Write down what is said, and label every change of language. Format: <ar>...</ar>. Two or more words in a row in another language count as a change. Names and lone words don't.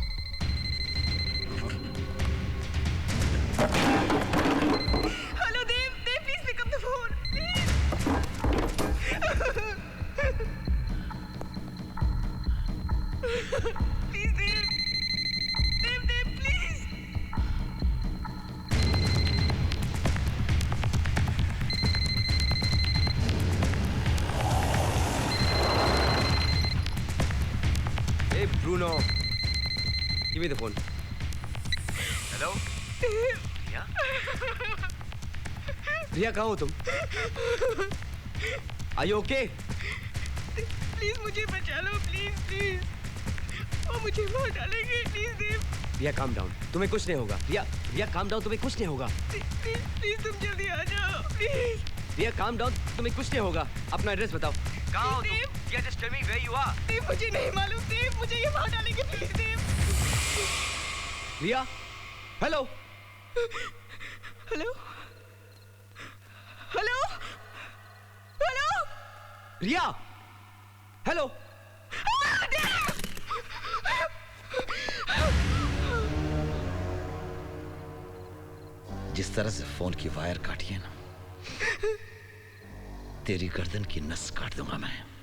<en>hello Dev, Dev please pick up the phone please. please Dev, Dev Dev please. Hey Bruno, give me the phone. Hello?</en> <hi>रिया? रिया कहाँ हो तुम?</hi> <en>Are you okay?</en> <hi>प्लीज मुझे बचा लो, प्लीज प्लीज। वो मुझे मार डालेंगे, प्लीज देव।</hi> <en>रिया calm down,</en> <hi>तुम्हें कुछ नहीं होगा। रिया</hi> <en>calm down,</en> <hi>तुम्हें कुछ नहीं होगा। प्लीज प्लीज तुम जल्दी आ जाओ प्लीज।</hi> <en>रिया calm down,</en> <hi>तुम्हें कुछ नहीं होगा। अपना एड्रेस बताओ। कहाँ हो तुम?</hi> <en>रिया just tell me where you are.</en> <hi>देव मुझे नहीं मालूम, देव मुझे ये मार डालेंगे, प्लीज देव। रिया, हेलो।</hi> <en>hello hello hello</en> <hi>रिया, हेलो। जिस तरह से फोन की वायर काटी है ना, तेरी गर्दन की नस काट दूंगा मैं।</hi>